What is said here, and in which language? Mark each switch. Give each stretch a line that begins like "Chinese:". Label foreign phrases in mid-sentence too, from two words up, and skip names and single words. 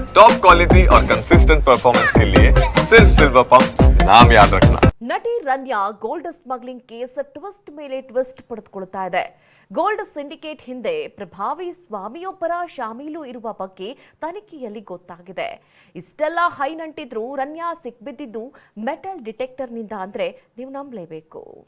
English: top quality
Hindi: और
English: consistent performance
Hindi: के लिए सिर्फ सिल्वर पंप नाम याद रखना।
Kannada: ನಟಿ ರನ್ಯಾ
English: gold smuggling case
Kannada: ಟ್ವಿಸ್ಟ್ ಮೇಲೆ ಟ್ವಿಸ್ಟ್ ಪಡೆದುಕೊಳ್ತಾ ಇದೆ.
English: gold syndicate
Kannada: ಹಿಂದೆ ಪ್ರಭಾವಿ ಸ್ವಾಮಿಯೊಬ್ಬರ ಶಾಮೀಲು ಇರುವ ಬಗ್ಗೆ ತನಿಖೆಯಲ್ಲಿ ಗೊತ್ತಾಗಿದೆ. ಇಷ್ಟೆಲ್ಲ ಹೈ ನಂಟಿದ್ರು ರನ್ಯಾ ಸಿಕ್ಬಿದ್ದಿದ್ದು
English: metal detectorನಿಂದ
Kannada: ಅಂದ್ರೆ ನೀವು ನಂಬಲೇಬೇಕು.